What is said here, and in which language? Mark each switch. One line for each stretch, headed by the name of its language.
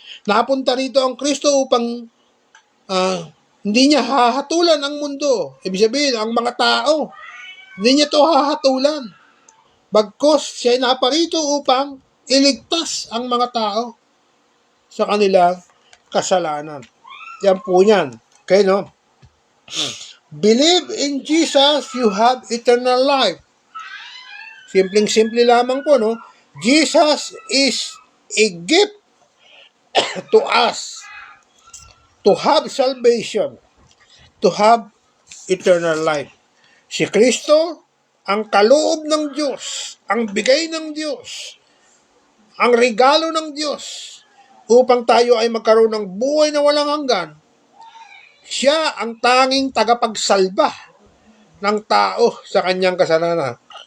Filipino: Napunta rito ang Kristo upang hindi niya hahatulan ang mundo. Ibig sabihin, ang mga tao, hindi niya ito hahatulan. Bagkus siya naparito upang iligtas ang mga tao sa kanilang kasalanan. Yan po yan.
English: Okay, Believe in Jesus, you have eternal life.
Filipino: Simpleng-simple lamang po,
English: Jesus is a gift to us to have salvation, to have eternal life.
Filipino: Si Kristo, ang kaloob ng Diyos, ang bigay ng Diyos, ang regalo ng Diyos, upang tayo ay magkaroon ng buhay na walang hanggan. Siya ang tanging tagapagsalba ng tao sa kanyang kasalanan.